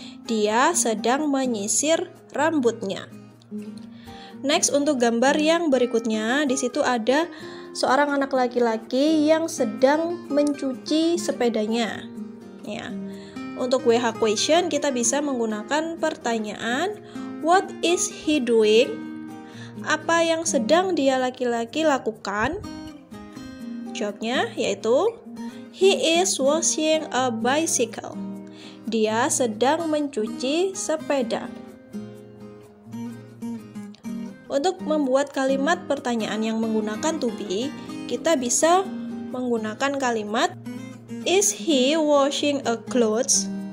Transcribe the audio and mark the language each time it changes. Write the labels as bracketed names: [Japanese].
[Indonesian] Dia sedang menyisir rambutnya. Next, untuk gambar yang berikutnya, di situ ada seorang anak laki-laki yang sedang mencuci sepedanya. Ya. Untuk WH question kita bisa menggunakan pertanyaan [English] what is he doing? [Indonesian] Apa yang sedang dia laki-laki lakukan? Jawabnya yaitu [English] he is washing a bicycle. [Indonesian] Dia sedang mencuci sepeda. Untuk membuat kalimat pertanyaan yang menggunakan to be, kita bisa menggunakan kalimat [English] is he washing a clothes?